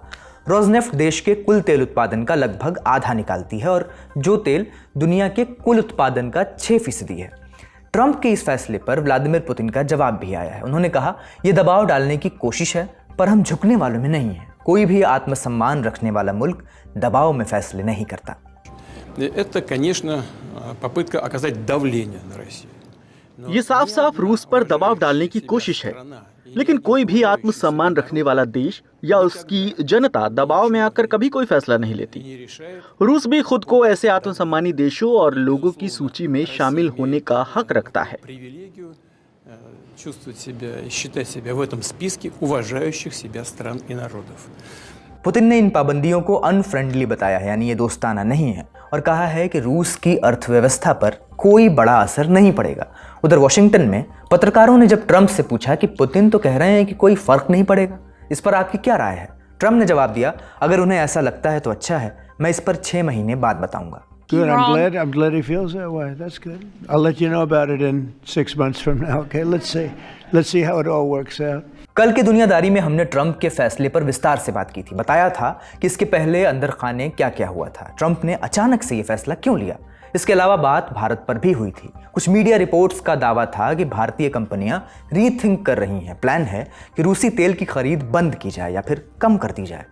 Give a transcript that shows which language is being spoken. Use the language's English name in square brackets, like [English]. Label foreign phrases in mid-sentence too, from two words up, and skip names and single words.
[Hindi] रोजनेफ्ट देश के कुल तेल उत्पादन का लगभग आधा निकालती है और जो तेल दुनिया के कुल उत्पादन का 6% है। ट्रंप के इस फैसले पर व्लादिमीर पुतिन का जवाब भी आया है। उन्होंने कहा, यह दबाव डालने की कोशिश है, पर हम झुकने वालों में नहीं हैं। कोई भी आत्मसम्मान रखने वाला मुल्क दबाव में फैसले नहीं करता। [Russian] Это, конечно, попытка оказать давление на Россию। [Hindi] ये साफ साफ रूस पर दबाव डालने की कोशिश है, लेकिन कोई भी आत्मसम्मान रखने वाला देश या उसकी जनता दबाव में आकर कभी कोई फैसला नहीं लेती। रूस भी खुद को ऐसे आत्मसम्मानी देशों और लोगों की सूची में शामिल होने का हक रखता है। [Russian] Чувствовать себя и считать себя в этом списке уважающих себя стран и народов। [Hindi] पुतिन ने इन पाबंदियों को अनफ्रेंडली बताया है, यानी ये दोस्ताना नहीं है, और कहा है कि रूस की अर्थव्यवस्था पर कोई बड़ा असर नहीं पड़ेगा। उधर वॉशिंगटन में पत्रकारों ने जब ट्रंप से पूछा कि पुतिन तो कह रहे हैं कि कोई फर्क नहीं पड़ेगा, इस पर आपकी क्या राय है? ट्रंप ने जवाब दिया, अगर उन्हें ऐसा लगता है तो अच्छा है, मैं इस पर 6 महीने बाद बताऊंगा। [English] Good. I'm glad he feels that way. That's good. I'll let you know about it in 6 months from now. Okay. Let's see how it all works out. [Hindi] कल की दुनियादारी में हमने ट्रंप के फैसले पर विस्तार से बात की थी। बताया था कि इसके पहले अंदर खाने क्या क्या हुआ था, ट्रंप ने अचानक से ये फैसला क्यों लिया। इसके अलावा बात भारत पर भी हुई थी। कुछ [English] media reports [Hindi] का दावा था कि भारतीय कंपनियां रीथिंक कर रही हैं। प्लान है कि रूसी तेल की खरीद बंद की जाए या फिर कम कर दी जाए।